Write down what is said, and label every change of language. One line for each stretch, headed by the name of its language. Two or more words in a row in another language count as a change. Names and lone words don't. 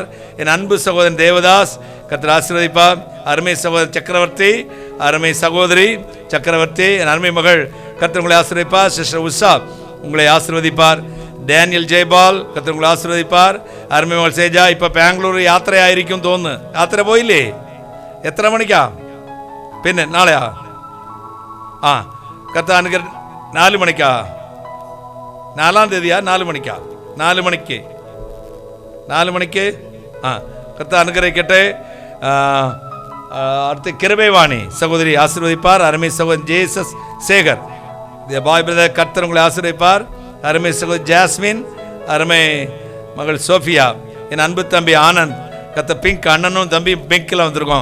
Tamil: என் அன்பு சகோதரன் தேவதாஸ் கர்த்தர் ஆசீர்வதிப்பார். அருமை சகோதரர் சக்கரவர்த்தி, அருமை சகோதரி சக்கரவர்த்தி, என் அருமை மகள் கர்த்தர் உங்களை ஆசீர்வதிப்பார். சிஸ்டர் உஷா உங்களை ஆசீர்வதிப்பார். டேனியல் ஜெய்பால் கர்த்தர் உங்களை ஆசீர்வதிப்பார். அருமை மகள் சேஜா இப்போ பெங்களூர் யாத்திரை
Malayalam: ആയിരിക്കും തോന്നുന്നു. യാത്ര പോയില്ലേ? എത്ര മണിക്കാ? പിന്നെ നാളെയാ? കർത്താവ് അനുഗ്രഹ 4 മണിക്കാ? 4-ാം തീയതിയാ? 4 മണിക്കാ? 4 മണിക്ക്
Tamil: கர்த்தாவே அனுகிரகிக்கட்டே. அடுத்து கிருபைவாணி சகோதரி ஆசீர்வதிப்பார். அருமை சகோதரன் ஜேசஸ் சேகர் பாய் பிரதர் கர்த்தர் உங்களை ஆசீர்வதிப்பார். அருமை சகோதரி ஜாஸ்மின், அருமை மகள் சோஃபியா, என் அன்பு தம்பி ஆனந்த் கர்த்தர் பிங்க் அண்ணனும் தம்பி பிங்க்கில் வந்திருக்கோம்.